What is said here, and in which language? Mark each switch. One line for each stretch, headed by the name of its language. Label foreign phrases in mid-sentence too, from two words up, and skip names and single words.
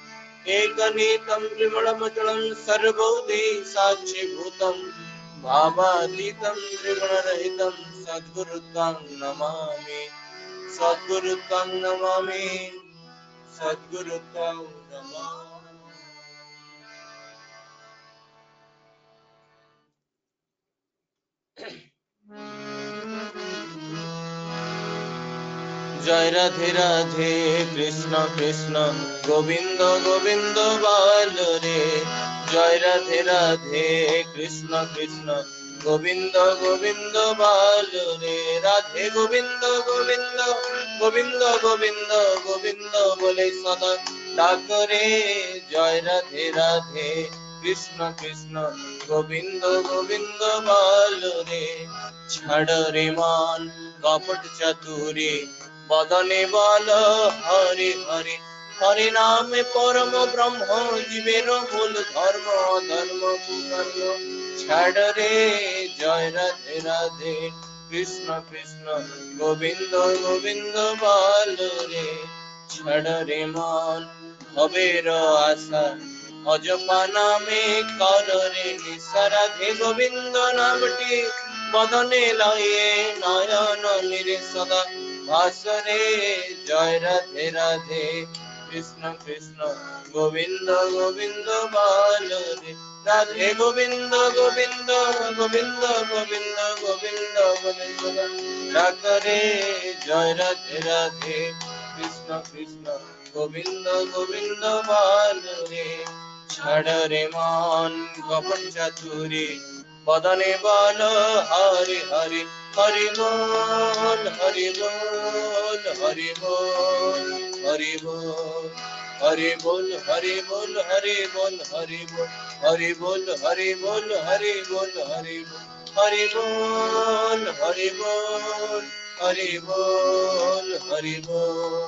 Sanskrit: एकनीतं त्रिगुणमचलं सर्वभूते साक्षिभूतं, भावातीतं त्रिगुणरहितं सद्गुरुत्वं नमामि। सद्गुरुत्वं नमामि, सद्गुरुत्वं नमामि।
Bangla: জয় রাধে রাধে কৃষ্ণ কৃষ্ণ গোবিন্দ গোবিন্দ বল রে। জয় রাধে রাধে কৃষ্ণ কৃষ্ণ গোবিন্দ গোবিন্দ বল রে। রাধে গোবিন্দ গোবিন্দ গোবিন্দ গোবিন্দ গোবিন্দ বলে সদা ডাক রে। জয় রাধে রাধে কৃষ্ণ কৃষ্ণ গোবিন্দ গোবিন্দ বল রে। ছাড় রে মান কপট চাতুরী, বদনে বল হরি হরি। হরি নাম পরম ব্রহ্ম জীবের মূল ধর্ম, ধর্ম কুকর্ম ছাড় রে। জয় রাধে রাধে কৃষ্ণ কৃষ্ণ গোবিন্দ গোবিন্দ বল রে। ছাড় রে মান ভবের আশা, অজপা নামে কর রে নিশা। রাধে গোবিন্দ নামটি বদনে লয়ে নয়ন নীরে সদা ভাসরে। জয় রাধে রাধে কৃষ্ণ কৃষ্ণ গোবিন্দ গোবিন্দ বল রে। রাধে গোবিন্দ গোবিন্দ গোবিন্দ গোবিন্দ গোবিন্দ গোবিন্দ ডাক রে। জয় রাধে রাধে কৃষ্ণ কৃষ্ণ গোবিন্দ গোবিন্দ বল রে। ছাড় রে মান কপট চাতুরী, বদনে বল হরি হরি। হরি বোল হরি বোল হরি বোল হরি বোল হরি বোল হরি বোল হরি বোল হরি বোল হরি বোল হরি বোল হরি বোল হরি বোল হরি বোল হরি বোল হরি বোল হরি বোল।